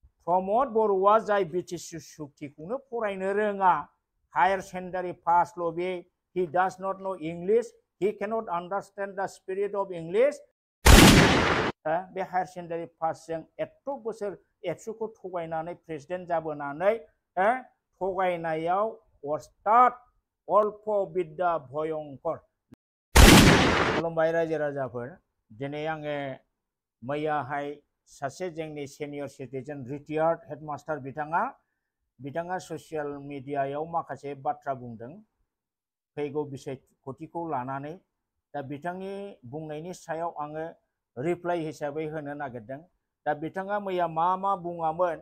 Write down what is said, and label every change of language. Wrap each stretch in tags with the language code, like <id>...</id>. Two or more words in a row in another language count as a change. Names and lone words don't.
<brx>प्रमद बरुवा जाय बिटिसि सुक्तिखौनो फरायनो रोङा हायार सेकेन्डारि पासल' बे</brx> <en>he does not know English he cannot understand the spirit of English</en> <brx>बे हायार सेकेन्डारि पासजों एथ' बोसोर एबसुखौ थगायनानै प्रेसिडेन्ट जाबोनानै थगायनायाव अस्थाद</brx> <as>অল্প বিদ্যা ভয়ংকৰ</as> <brx>खुलुमबाय रायजो राजाफोर दिनै आङो मैयाहाय सासे जोंनि सेनियर सिटिजेन रिटायार्ड हेडमास्टार बिथाङा ससियेल मिडियायाव माखासे बाथ्रा बुंदों फैगौ बिसायख'थिखौ लानानै दा बिथांनि बुंनायनि सायाव आङो रिप्लाइ हिसाबै होनो नागिरदों दा बिथाङा मैया मा बुङामोन</brx>